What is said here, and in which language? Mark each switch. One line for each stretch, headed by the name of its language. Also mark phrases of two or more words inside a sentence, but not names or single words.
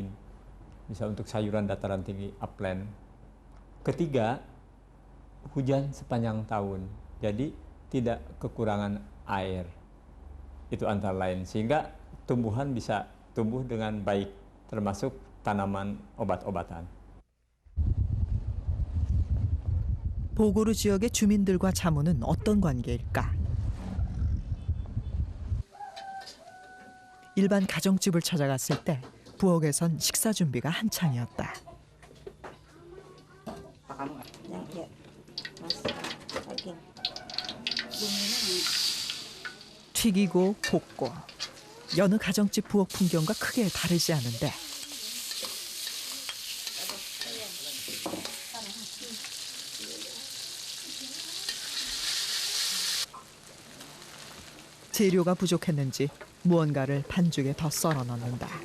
Indonesian: Bisa untuk sayuran dataran tinggi upland. Ketiga, hujan sepanjang tahun. Jadi tidak kekurangan air. Itu antara lain sehingga tumbuhan bisa tumbuh dengan baik, termasuk tanaman obat-obatan.
Korean: 보고루 지역의 주민들과 자무는 어떤 관계일까? 일반 가정집을 찾아갔을 때 부엌에선 식사 준비가 한창이었다. 튀기고 볶고 여느 가정집 부엌 풍경과 크게 다르지 않은데 재료가 부족했는지 무언가를 반죽에 더 썰어 넣는다.